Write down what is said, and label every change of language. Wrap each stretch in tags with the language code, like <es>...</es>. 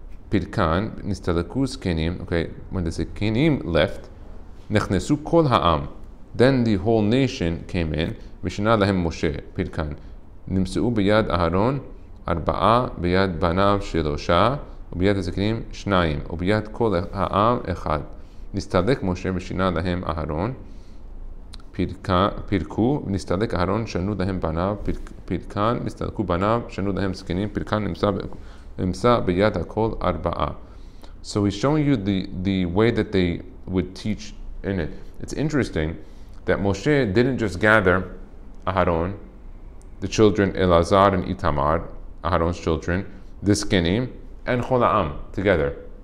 <he>Pirkan nistalaku zkenim. Okay,</he> <en>when the zkenim left,</en> <he>nechnesu kol ha'am.</he> <en>Then the whole nation came in.</en> <he>V'shana lahem Moshe. Pirkan nimseu b'yad Aharon arba'a b'yad banav shelosha ובيד הזקנים שניים, וביד כל העם אחד. נסתלק משה ושינה להם אהרון, פירקו, ונסתלק אהרון, שנו להם בניו, פירקן, נסתלקו בניו, שנו להם זקנים, פירקן נמצא ביד הכל ארבעה.</he> <en>So he's showing you the way that they would teach in it. It's interesting that Moshe didn't just gather Aharon, the children Elazar and Itamar, Aharon's children, the zkenim, and Chola'am together.</en>